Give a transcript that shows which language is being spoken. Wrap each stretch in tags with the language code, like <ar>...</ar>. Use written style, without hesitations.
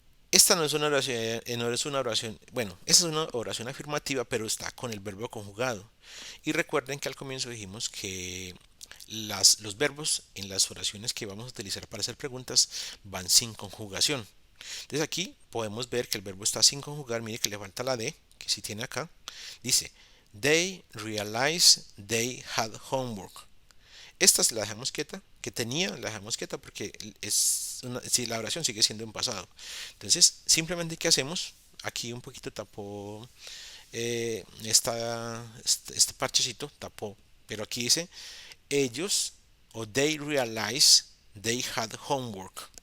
<es>Esta no es una oración, no es una oración, bueno, esta es una oración afirmativa, pero está con el verbo conjugado. Y recuerden que al comienzo dijimos que los verbos en las oraciones que vamos a utilizar para hacer preguntas van sin conjugación. Entonces aquí podemos ver que el verbo está sin conjugar. Mire que le falta la D, que si tiene acá. Dice,</es> <en>they realized they had homework.</en> <es>Esta la dejamos quieta, que tenía, la dejamos quieta porque si la oración sigue siendo en pasado. Entonces, simplemente, ¿qué hacemos? Aquí un poquito tapó este parchecito, tapó, pero aquí dice, ellos o</es> <en>they realize they had homework.</en>